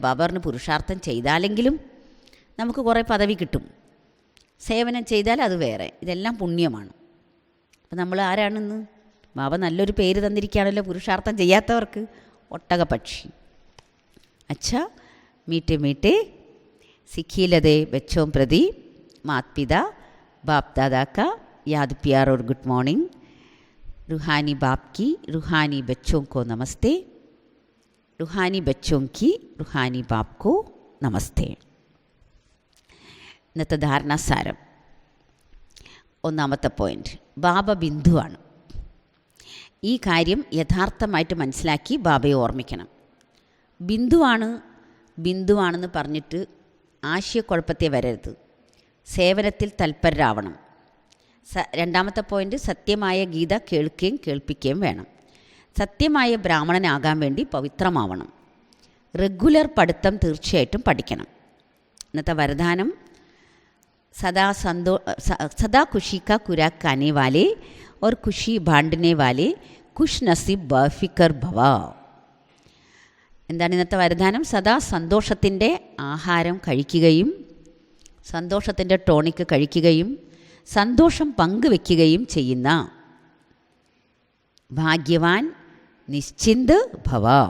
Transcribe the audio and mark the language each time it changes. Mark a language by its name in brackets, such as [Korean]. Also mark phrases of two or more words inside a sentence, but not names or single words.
[Malayalam] ബാബ പറഞ്ഞ് പുരുഷാർത്ഥം ചെയ്താലെങ്കിലും നമുക്ക് കുറേ പദവി കിട്ടും, സേവനം ചെയ്താൽ അത് വേറെ. ഇതെല്ലാം പുണ്യമാണ്. അപ്പോൾ നമ്മൾ ആരാണെന്ന് ബാബ നല്ലൊരു പേര് തന്നിരിക്കുകയാണല്ലോ പുരുഷാർത്ഥം ചെയ്യാത്തവർക്ക്. [Hindi] ഒട്ടകപക്ഷി. अच्छा मीठे मीठे सिकीलधे बच्चों प्रति मात पिता बाप दादा का याद प्यार और [English] good morning. [Hindi] रूहानी बाप की रूहानी बच्चों को नमस्ते. रूहानी बच्चों की रूहानी बाप को നമസ്തേ. [Malayalam] ഇന്നത്തെ ധാരണാസാരം. ഒന്നാമത്തെ പോയിൻ്റ്, ബാബ ബിന്ദുവാണ്. ഈ കാര്യം യഥാർത്ഥമായിട്ട് മനസ്സിലാക്കി ബാബയെ ഓർമ്മിക്കണം. ബിന്ദുവാണെന്ന് പറഞ്ഞിട്ട് ആശയക്കുഴപ്പത്തെ വരരുത്. സേവനത്തിൽ തൽപരരാവണം. രണ്ടാമത്തെ പോയിൻ്റ്, സത്യമായ ഗീത കേൾക്കുകയും കേൾപ്പിക്കുകയും വേണം. സത്യമായ ബ്രാഹ്മണനാകാൻ വേണ്ടി പവിത്രമാവണം. റെഗുലർ പഠിത്തം തീർച്ചയായിട്ടും പഠിക്കണം. ഇന്നത്തെ വരദാനം, [Hindi] सदा खुशी का खुराक आने वाले और खुशी बांटने वाले खुश नसीब बेफिक्र भव. [Malayalam] എന്താണ് ഇന്നത്തെ വരദാനം? സദാ സന്തോഷത്തിൻ്റെ ആഹാരം കഴിക്കുകയും സന്തോഷത്തിൻ്റെ ടോണിക്ക് കഴിക്കുകയും സന്തോഷം പങ്കുവെക്കുകയും ചെയ്യുന്ന ഭാഗ്യവാൻ നിശ്ചിന്ത് ഭവ.